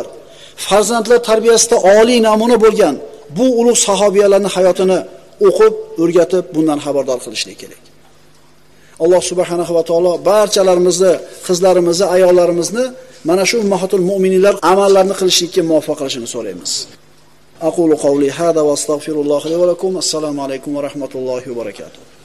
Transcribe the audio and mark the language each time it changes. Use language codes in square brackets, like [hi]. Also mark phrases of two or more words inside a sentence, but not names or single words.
[uz] Farzandlar tarbiyasida oliy namuna bo'lgan bu ulug' sahobiyalarning hayotini o'qib, o'rgatib, bundan xabardor qilishlik kerak. [ar] الله سبحانه وتعالى [uz] barchalarimizni, qizlarimizni, ayollarimizni mana shu [ar] أمهات المؤمنين [uz] amallarini qilishlikka muvaffaq qilishini so'raymiz. [ar] أقول قولي هذا وأستغفر الله لي ولكم. السلام عليكم ورحمة الله وبركاته.